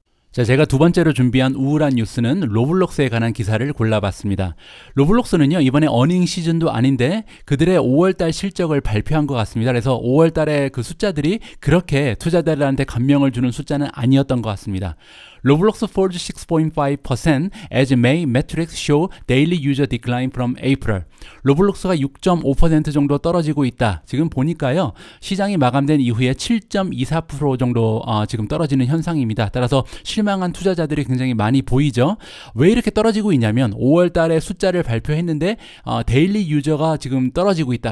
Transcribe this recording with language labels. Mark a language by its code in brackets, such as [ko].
[ko] 자, 제가 두 번째로 준비한 우울한 뉴스는 로블록스에 관한 기사를 골라봤습니다. 로블록스는요, 이번에 어닝 시즌도 아닌데 그들의 5월달 실적을 발표한 것 같습니다. 그래서 5월달에 그 숫자들이 그렇게 투자자들한테 감명을 주는 숫자는 아니었던 것 같습니다. [en] Roblox falls 6.5% as May metrics show daily user decline from April. [ko] 로블록스가 6.5% 정도 떨어지고 있다. 지금 보니까요, 시장이 마감된 이후에 7.24% 정도 지금 떨어지는 현상입니다. 따라서 실망한 투자자들이 굉장히 많이 보이죠. 왜 이렇게 떨어지고 있냐면 5월 달에 숫자를 발표했는데 데일리 유저가 지금 떨어지고 있다.